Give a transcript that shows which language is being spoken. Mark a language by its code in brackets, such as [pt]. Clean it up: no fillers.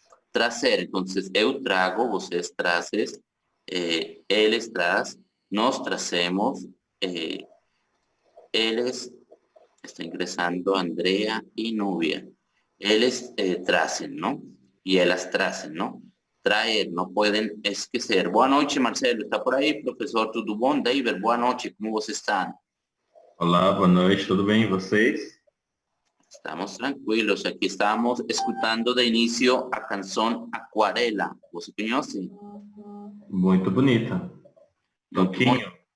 [pt] Trazer, entonces eu trago, vocês trazes, eles traz, nós trazemos, eles, [es] está ingresando Andrea y Nubia, [pt] eles tracen, ¿no? [es] Y elas tracen, ¿no? Traer, no pueden esquecer. [pt] Boa noite, Marcelo, está por aí, professor, tudo bom? David, boa noite, como vocês estão? Olá, boa noite, tudo bem, e vocês? Estamos tranquilos, [es] aquí [pt] estamos escutando de inicio a canção Aquarela. Você conhece? Muito bonita. Toquinho.